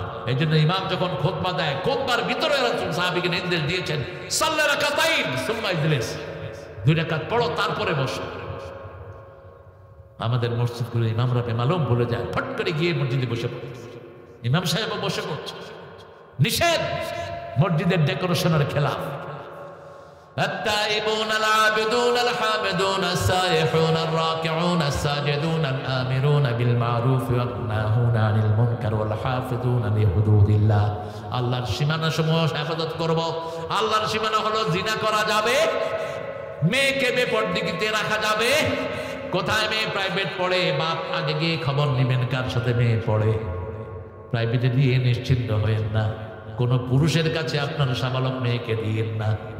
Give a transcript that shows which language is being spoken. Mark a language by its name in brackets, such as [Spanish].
[Bangla] এই জন্য ইমাম যখন খুতবা দেয়, খুতবার ভিতরে রাসূল সাহাবীকে নির্দেশ দিয়েছেন [Arabic] সাল্লা রাকাতাইন সুম্মা ইজলিস, [Bangla] 2 রাকাত পড়ো তারপরে বসো। আমাদের মসজিদগুলো ইমামরা বেমালুম ভুলে যায়, ফট করে গিয়ে মসজিদে বসে পড়ছে। ইমাম সাহেব বসে পড়ছে, নিষেধ, মসজিদের ডেকোরেশনের খেলাফ। [Arabic] التائبون العابدون الحامدون السائحون الراكعون الساجدون الآمرون بالمعروف والناهون عن المنكر والحافظون لحدود الله। [Bangla] আল্লাহর সীমানা সমূহ হেফাজত করব। আল্লাহর সীমানা হলো জিনা করা যাবে, মেয়েকে বেপরদিগিতে রাখা যাবে। কোথায় মেয়ে প্রাইভেট পড়ে, বাপ আগে গিয়ে খবর নেবেন কার সাথে মেয়ে পড়ে। প্রাইভেটে দিয়ে নিশ্চিন্ত হয়েন না। কোন পুরুষের কাছে আপনার সাবালক মেয়েকে দিয়েন না।